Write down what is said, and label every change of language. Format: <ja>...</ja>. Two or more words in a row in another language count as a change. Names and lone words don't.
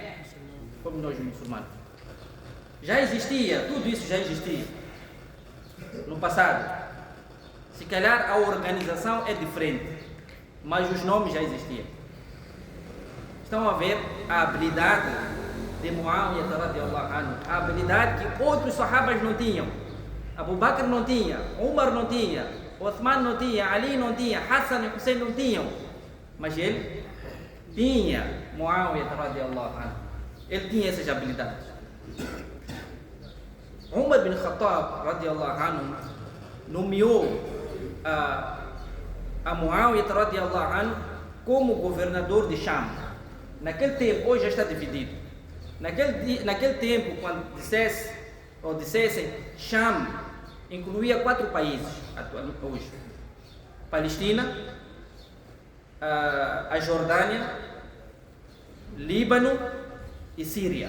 <pt>Como nós muçulmanos. Já existia, tudo isso já existia no passado. Se calhar a organização é diferente, mas os nomes já existiam. Estão a ver a habilidade de Muawiyah</pt> <ar>رضي الله عنه,</ar> <pt>a habilidade que outros sahabas não tinham. Abu Bakr não tinha, Umar não tinha, Uthman não tinha, Ali não tinha, Hassan e Hussein não tinham. Mas ele tinha, Muawiyah</pt> <ar>رضي الله عنه.</ar> <pt>Ele tinha essas habilidades. Umar bin Khattab</pt> <ar>رضي الله عنه</ar> <pt>nomeou a Muawiyah</pt> <ar>رضي الله عنه</ar> <pt>como governador de Sham. Naquele tempo, hoje já está dividido. Naquele tempo, quando dissessem Sham, incluía 4 países hoje: Palestina, a Jordânia, Líbano e Síria.</pt>